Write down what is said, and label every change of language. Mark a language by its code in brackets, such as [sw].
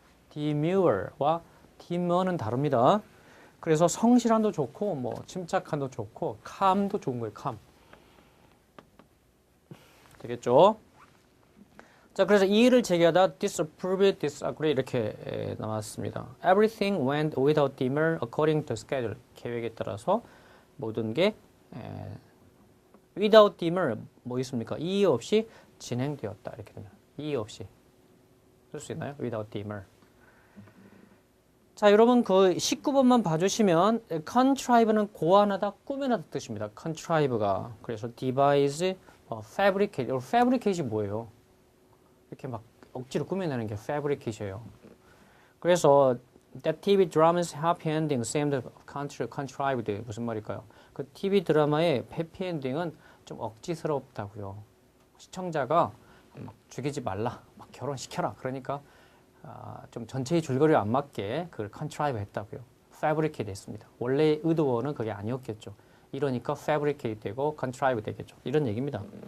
[ko] demure와 demure는 다릅니다. 그래서 성실함도 좋고 뭐 침착함도 좋고 calm도 좋은 거예요. [en] calm. [ko] 되겠죠? 자, 그래서 이의를 제기하다 disapprove, disagree 이렇게 나왔습니다. [en] Everything went without demur according to schedule. [ko] 계획에 따라서 모든 게 [en] without demur [ko] 뭐 있습니까? 이의 없이 진행되었다. 이렇게 되면 이의 없이 쓸 수 있나요? [en] without demur. [ko] 자, 여러분 그 19번만 봐주시면 contrive는 고안하다, 꾸며내다 뜻입니다. contrive가 그래서 devise, fabricate. fabricate이 뭐예요? 이렇게 막 억지로 꾸며내는 게 fabricate예요. 그래서 [en] that TV drama's happy ending seemed contrived [ko] 무슨 말일까요? 그 TV 드라마의 해피 엔딩은 좀 억지스럽다고요. 시청자가 막 죽이지 말라, 막 결혼시켜라. 그러니까 좀 전체의 줄거리에 안 맞게 그걸 contrive 했다고요. fabricate 했습니다. 원래 의도는 그게 아니었겠죠. 이러니까 fabricate 되고 contrive 되겠죠. 이런 얘기입니다.